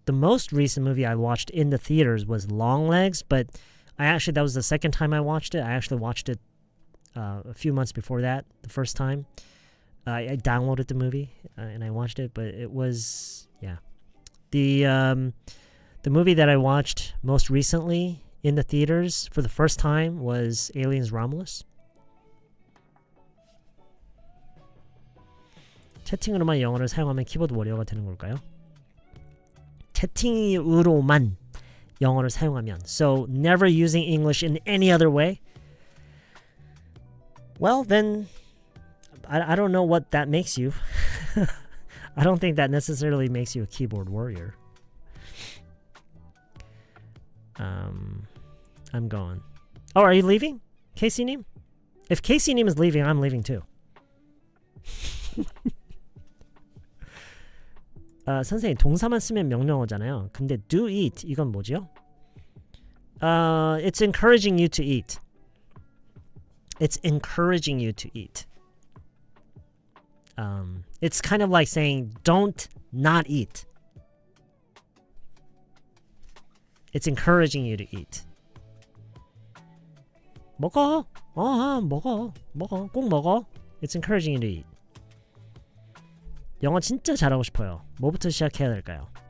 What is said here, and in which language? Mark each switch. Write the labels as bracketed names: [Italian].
[English] The most recent movie I watched in the theaters was Longlegs, but that was the second time I watched it. I actually watched it a few months before that, the first time. I downloaded the movie and I watched it, but it was the movie that I watched most recently in the theaters for the first time was Aliens Romulus. [Korean] 채팅으로만 영어를 사용하면 키보드 워리어가 되는 걸까요? 채팅으로만 영어를 사용하면. [English] So never using English in any other way? Well, then I don't know what that makes you. I don't think that necessarily makes you a keyboard warrior. I'm going. Oh, are you leaving? Casey-님? If Casey-님 is leaving, I'm leaving too. [Korean] 선생님, 동사만 쓰면 명령어잖아요. 근데 [English] do eat, [Korean] 이건 뭐지요? [English] It's encouraging you to eat. It's encouraging you to eat. It's kind of like saying don't not eat. It's encouraging you to eat. [Korean] 먹어. 먹어. 꼭 먹어. [English] It's encouraging you to eat. [Korean] 영어 진짜 잘하고 싶어요. 뭐부터 시작해야 될까요?